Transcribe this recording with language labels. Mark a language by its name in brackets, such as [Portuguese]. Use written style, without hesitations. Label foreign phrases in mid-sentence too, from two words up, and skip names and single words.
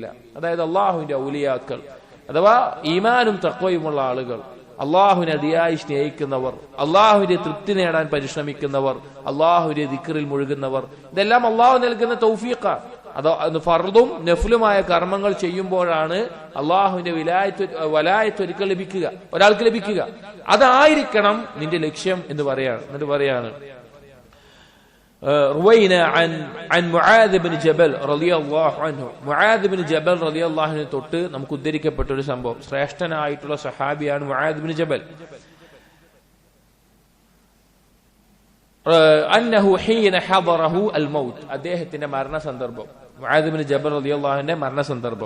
[Malayalam] അതായത് അള്ളാഹുവിന്റെ ഔലിയാക്കൾ അഥവാ ഈമാനും തഖ്വയുമുള്ള ആളുകൾ, അള്ളാഹുവിനെ അതിയായി സ്നേഹിക്കുന്നവർ, അള്ളാഹുവിന്റെ തൃപ്തി നേടാൻ പരിശ്രമിക്കുന്നവർ, അള്ളാഹുവിന്റെ ദിക്റിൽ മുഴുകുന്നവർ, ഇതെല്ലാം അള്ളാഹു നൽകുന്ന തൗഫീഖാണ്. അത് ഫർദും നഫ്ലുമായ കർമ്മങ്ങൾ ചെയ്യുമ്പോഴാണ് അള്ളാഹുവിന്റെ വലായത്ത് ഒരാൾക്ക് ലഭിക്കുക. അതായിരിക്കണം നിന്റെ ലക്ഷ്യം എന്ന് പറയാണ്. എന്നിട്ട് പറയാണ് [Arabic] روينا عن معاذ بن جبل رضي الله عنه, [Malayalam] മുആദ് ബിൻ ജബൽ [Arabic] رضي الله عنه [Malayalam] തൊട്ട് നമുക്ക് ഉദ്ധരിക്കപ്പെട്ട ഒരു സംഭവം. ശ്രേഷ്ഠനായിട്ടുള്ള സഹാബിയാണ് മുആദ് ബിൻ ജബൽ. [Arabic] أنه حين حضره الموت, [Malayalam] അദ്ദേഹത്തിന്റെ മരണ സന്ദർഭം, മുആദ് ബിൻ ജബൽ [Arabic] رضي الله عنه [Malayalam] മരണ സന്ദർഭം.